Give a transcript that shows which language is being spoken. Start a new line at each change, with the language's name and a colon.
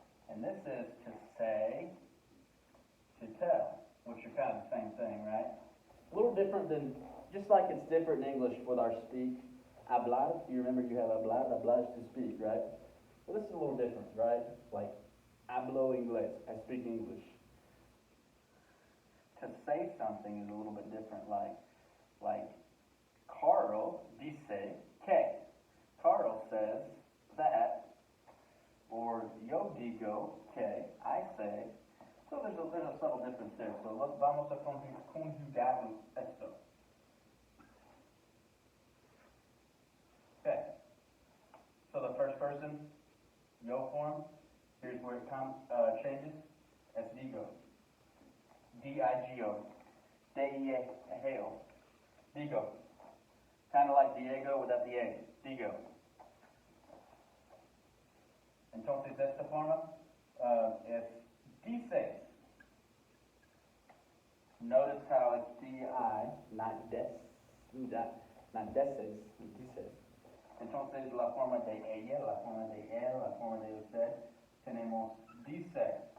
English: And this is to say, to tell, which are kind of the same thing, right? A little different than, just like it's different in English with our speak. Hablar, you remember you have hablar is to speak, right? Well, this is a little different, right? Like,
Spanish: hablo inglés,
English: I speak English. To say something is a little bit different, like
Spanish: Carl dice que.
English: Carl says that, or
Spanish: yo digo que,
English: I say. So there's a subtle difference there. So
Spanish: vamos a conjugar esto.
English: Okay. So the first person, yo form, here's where it changes.
Spanish: Es digo. D-I-G-O. D-I-E-G-O. Digo.
English: Kind of like Diego without the A. Digo.
Spanish: Entonces, de esta forma, es dices.
English: Notice how it's D-I, not des, not deces, dices.
Spanish: Entonces, la forma de ella, la forma de él, la forma de usted, tenemos dice.